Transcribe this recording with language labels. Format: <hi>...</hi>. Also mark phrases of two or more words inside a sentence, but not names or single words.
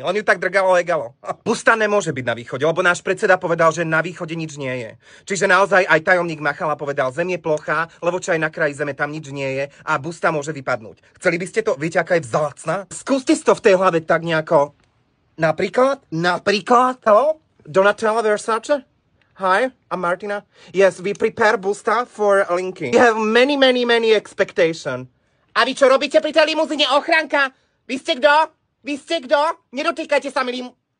<sk>On ju tak drgalo legalo. Busta nemôže byť na východe, lebo náš predseda povedal, že na východe nič nie je. Čiže naozaj aj tajomník Machala povedal, zem je plochá, lebo čo aj na kraji zeme tam nič nie je a busta môže vypadnúť. Chceli by ste to? Viete, aká je vzácna? Skúste si to v tej hlave tak nejako. Napríklad,</sk> <en>hello? Donatella Versace? Hi, I'm Martina. Yes, we prepare busta for linking. We have many expectation.</en> <sk>A vy čo robíte pri tej limuzíne, ochránka? Vy ste kto? Nedotýkajte sa mi</sk>